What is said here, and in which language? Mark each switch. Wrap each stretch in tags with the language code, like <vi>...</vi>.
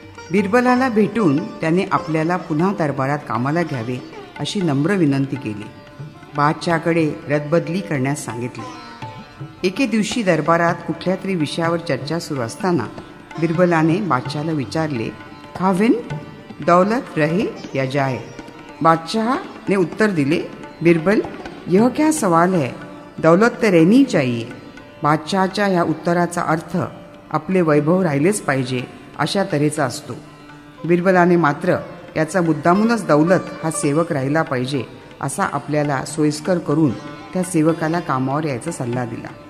<mr>बिरबलाला भेटून त्याने आपल्याला पुन्हा दरबारात कामाला घ्यावे अशी नम्र विनंती केली. बादशहाकडे रदबदली करण्यास सांगितले. एके दिवशी दरबारात कुठल्या तरी विषयावर चर्चा सुरू असताना बिरबलाने बादशहाला विचारले, खाविन,</mr> <hi>दौलत रहे या जाए. बादशाह ने उत्तर दिले, बिरबल, यह क्या सवाल है, दौलत तर रहनी चाहिए.</hi> <mr>बादशहाच्या ह्या उत्तराचा अर्थ आपले वैभव राहिलेच पाहिजे अशा तऱ्हेचा असतो. बिरबलाने मात्र याचा मुद्दामूनच दौलत हा सेवक राहिला पाहिजे असा आपल्याला सोयीस्कर करून त्या सेवकाला कामावर यायचा सल्ला दिला.</mr>